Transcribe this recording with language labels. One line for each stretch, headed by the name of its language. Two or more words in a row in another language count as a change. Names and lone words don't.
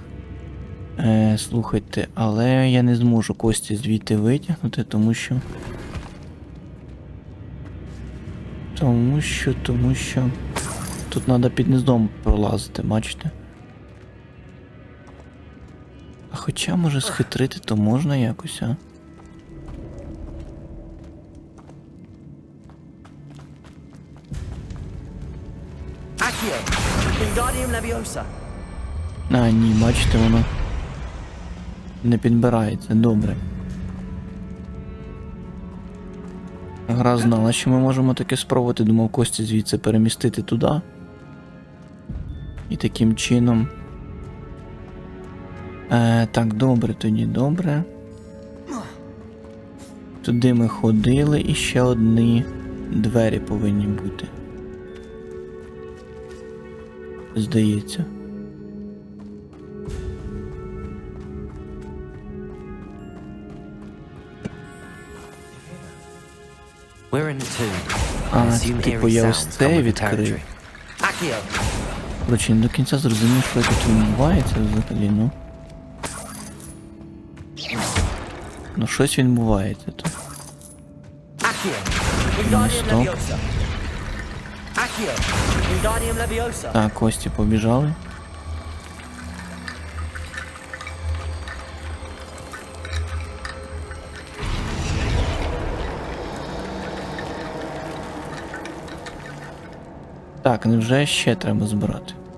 Ukrainian: Слухайте, але я не зможу кості звідти витягнути, тому що... Тут треба під низом пролазити, бачите? А хоча, може, схитрити, то можна якось, а? Accio! Wingardium Leviosa! А, ні, бачите, воно не підбирається, добре. Гра знала, що ми можемо таке спробувати, думав кості звідси перемістити туди. І таким чином... Так, добре, тоді добре. Туди ми ходили і ще одні двері повинні бути. Здається.
English: We're in two.
Ukrainian: А, це типу я ось це відкрив. Accio! Короче, не до кінця зрозумів, що тут відбувається взагалі, ну. Ну щось відбувається тут. Accio! Ну, Wingardium стоп. Leviosa! Accio! Wingardium Leviosa! Так, кості побіжали. Так, невже ще треба збирати?